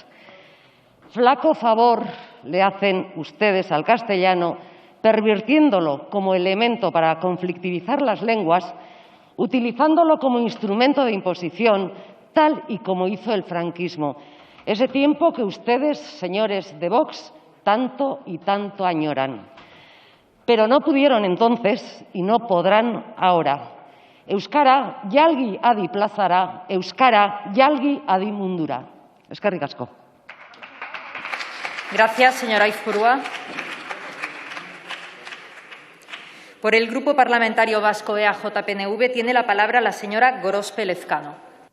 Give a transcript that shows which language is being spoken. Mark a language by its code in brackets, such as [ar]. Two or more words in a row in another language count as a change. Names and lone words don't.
[es] Flaco favor le hacen ustedes al castellano, pervirtiéndolo como elemento para conflictivizar las lenguas, utilizándolo como instrumento de imposición, tal y como hizo el franquismo. Ese tiempo que ustedes, señores de Vox, tanto y tanto añoran. Pero no pudieron entonces y no podrán ahora. [eu] Euskara jalgi adi plazara, euskara jalgi adi mundura. Eskerrik asko. [es] Gracias, señora Aizpurua. Por el Grupo Parlamentario Vasco EAJ-PNV tiene la palabra la señora Gorospe Lezcano.